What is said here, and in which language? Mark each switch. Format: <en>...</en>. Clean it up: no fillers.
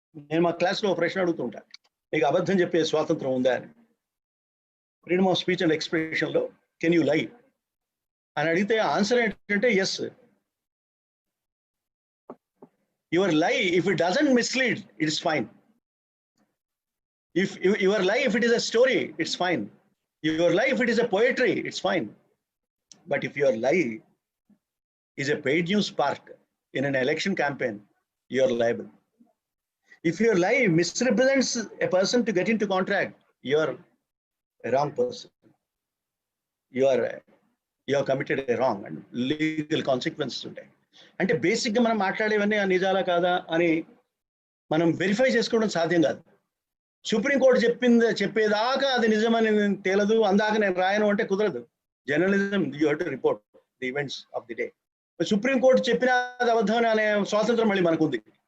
<te>నేను మా క్లాస్లో ప్రశ్న అడుగుతూ ఉంటాను, నీకు అబద్ధం చెప్పే స్వాతంత్రం ఉందా అని.</te> <en>freedom of speech and ఎక్స్ప్రెషన్లో can you lie</en> <te>అని అడిగితే</te> <en>Answer ఏంటంటే yes. Your lie, if it doesn't mislead, it's fine. If your lie, if it is a story, it's fine. Your lie, if it is a poetry, it's fine. But if your lie is a paid news spark in an election campaign, you are liable. If your lie misrepresents a person to get into contract, you are a wrong person. You have committed a wrong and legal consequences ఉంటాయి.</en> <te>అంటే బేసిక్గా మనం మాట్లాడేవన్నీ నిజాలా కాదా అని మనం verify చేసుకోవడం సాధ్యం కాదు. సుప్రీంకోర్టు చెప్పేదాకా అది నిజమని తేలదు, అందాక నేను రాయను అంటే కుదరదు.</te> <en>Journalism you have to report the events of the day.</en> <te>Supreme court చెప్పిన అబద్ధం అనే స్వాతంత్రం మళ్ళీ మనకు ఉంది.</te>